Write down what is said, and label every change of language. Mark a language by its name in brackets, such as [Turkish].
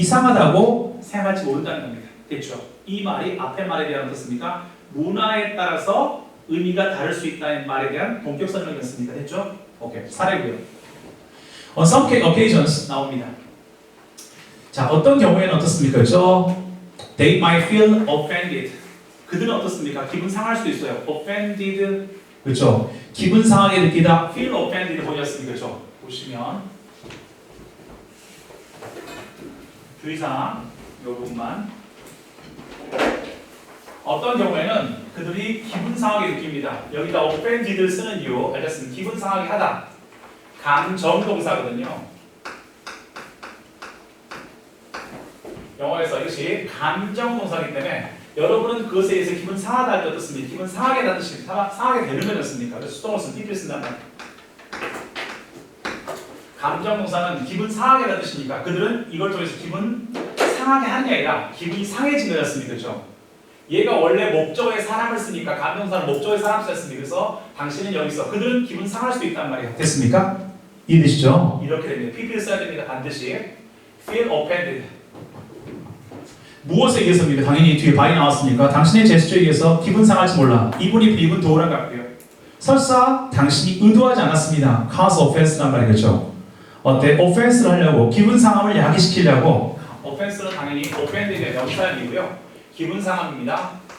[Korean] 이상하다고 생각할지 모른다는 겁니다. 됐죠? 이 말이 앞에 말에 대한 어떻습니까? 문화에 따라서 의미가 다를 수 있다는 말에 대한 본격 설명이었습니까? 됐죠? 오케이. 사례고요. [English] On some occasions [Korean] 나옵니다. 자, 어떤 경우에는 어떻습니까? 그렇죠? [English] They might feel offended. [Korean] 그들은 어떻습니까? 기분 상할 수도 있어요. offended. 그렇죠? 기분 상하게 느끼다. [English] feel offended [Korean] 보셨습니까? 그렇죠? 보시면 주의사항 이 부분만 어떤 경우에는 그들이 기분 상하게 느낍니다. 여기다 offended를 쓰는 이유 알겠습니다. 기분 상하게 하다. 감정 동사거든요. 영어에서 이것이 감정 동사이기 때문에 여러분은 그것에 의해서 기분 상하다 할 때 어떻습니까? 기분 상하게 하다는 뜻이 상하게 되는 거였습니까? 그래서 수동을 쓴 PP를 쓴단 말이에요. 감정 동사는 기분 상하게 하다는 뜻이니까 그들은 이걸 통해서 기분 상하게 하는 게 아니라 기분이 상해진 거였습니까? 그렇죠? 얘가 원래 목적어에 사람을 쓰니까 감정사는 목적어에 사람 썼습니다. 그래서 당신은 여기서 그들은 기분 상할 수도 있단 말이에요. 됐습니까? 이해되시죠? 이렇게 됩니다. PP를 써야 됩니다. 반드시 [English] feel offended. [Korean] 무엇에 의해서입니까? 당연히 뒤에 발이 나왔으니까 당신의 제스처에 의해서 기분 상할지 몰라. 이분이 비분 도우란 같고요. 설사 당신이 의도하지 않았습니다. [English] cause offense [Korean] 란 말이겠죠. 어때? offense를 하려고 기분 상함을 야기시키려고 offense는 당연히 offended의 명사형이고요. 기분 상함입니다.